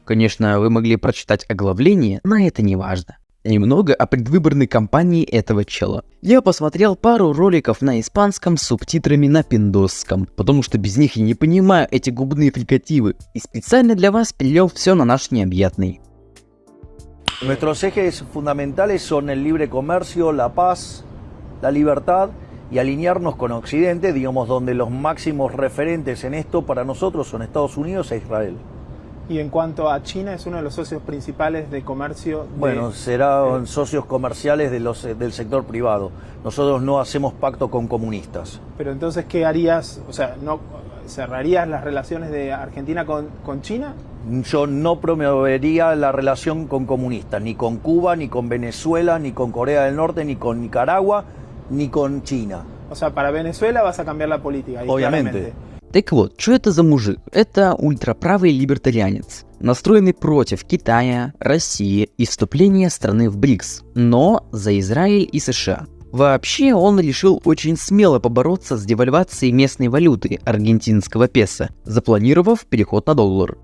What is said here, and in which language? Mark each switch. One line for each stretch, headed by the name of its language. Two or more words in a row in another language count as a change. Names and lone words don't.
Russian: Конечно, вы могли прочитать оглавление, но это не важно. Немного о предвыборной кампании этого чела. Я посмотрел пару роликов на испанском с субтитрами на пиндосском, потому что без них я не понимаю эти губные фрикативы. И специально для вас перевел все на наш необъятный.
Spanish: Nuestros ejes fundamentales son el libre comercio, la paz, la libertad y alinearnos con Occidente, digamos, donde los máximos referentes en esto para nosotros son Estados Unidos e Israel. Y en cuanto a China, es uno de los socios principales de comercio. Bueno, serán socios comerciales del sector privado. Nosotros no hacemos pacto con comunistas. Pero entonces, ¿qué harías? O sea, ¿no cerrarías las relaciones de Argentina con China? Yo no promovería la relación con comunistas, ni con Cuba, ni con Venezuela, ni con Corea del Norte, ni con Nicaragua, ni con China. O sea, para Venezuela vas a cambiar la política. Obviamente. Claramente.
Russian: Так вот, что это за мужик? Это ультраправый либертарианец, настроенный против Китая, России и вступления страны в БРИКС, но за Израиль и США. Вообще, он решил очень смело побороться с девальвацией местной валюты, аргентинского песо, запланировав переход на доллар.